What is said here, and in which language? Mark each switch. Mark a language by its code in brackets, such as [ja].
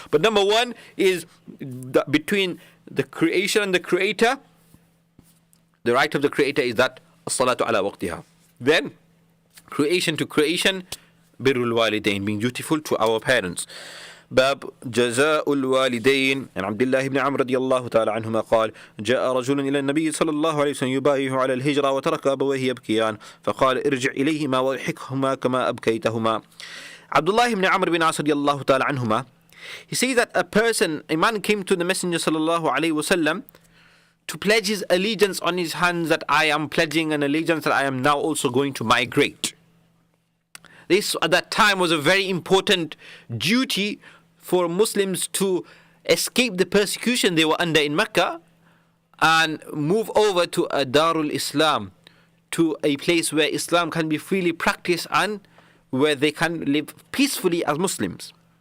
[en] But number one is between the creation and the creator. The right of the creator is that as-salatu ala waqtiha. Then creation to creation, birrul walidain, being dutiful to our parents. [ar] باب جزاء الوالدين. عن عبد الله بن عمرو رضي الله تعالى عنهما قال جاء رجل إلى النبي صلى الله عليه وسلم يبايعه على الهجرة وترك أبويه يبكيان فقال ارجع إليهما واضحكهما كما أبكيتهما. [en] Abdullah ibn Amr bin As radiallahu ta'ala anhuma, he says that a man came to the Messenger sallallahu alayhi wasallam to pledge his allegiance on his hands, that I am pledging an allegiance that I am now also going to migrate. This at that time was a very important duty for Muslims to escape the persecution they were under in Mecca and move over to a Darul Islam, to a place where Islam can be freely practiced and where they can live peacefully as Muslims.